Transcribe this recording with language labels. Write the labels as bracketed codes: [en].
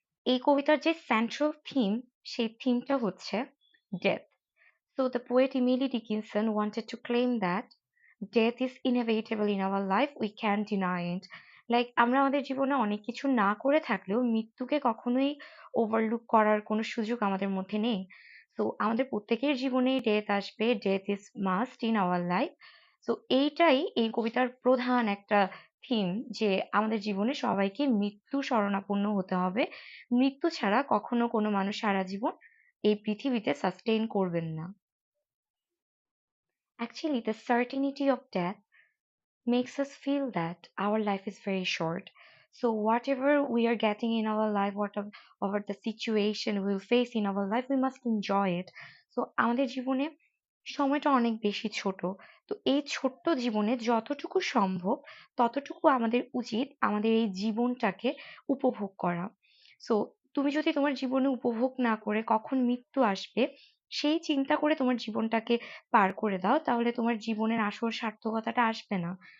[bn] এই কবিতার যে সেন্ট্রাল থিম, সেই থিমটা হচ্ছে death. [en] So the poet Emily Dickinson wanted to claim that death is inevitable in our life, we can't deny it. [bn] Like আমরা আমাদের জীবনে অনেক কিছু না করে থাকলেও মৃত্যুকে কখনোই ওভারলুক করার কোনো সুযোগ আমাদের মধ্যে নেই। তো আমাদের প্রত্যেকের জীবনেই ডেথ আসবে, [en] Death is must in our life. [bn] তো এইটাই এই কবিতার প্রধান একটা থিম, যে আমাদের জীবনে সবাইকে মৃত্যু শরণাপন্ন হতে হবে। মৃত্যু ছাড়া কখনো কোনো মানুষ সারা জীবন এই পৃথিবীতে সাস্টেইন করবেন না। [en] Actually, the certainty of death makes us feel that our life is very short. So, whatever we are getting in our life, whatever the situation we'll face in our life, we must enjoy it. [bn] So, আমাদের জীবনে সময়টা অনেক বেশি ছোট। তো এই ছোট্ট জীবনে যতটুকু সম্ভব ততটুকু আমাদের উচিত আমাদের এই জীবনটাকে উপভোগ করা। সো তুমি যদি তোমার জীবনে উপভোগ না করে কখন মৃত্যু আসবে সেই চিন্তা করে তোমার জীবনটাকে পার করে দাও, তাহলে তোমার জীবনের আসল সার্থকতাটা আসবে না।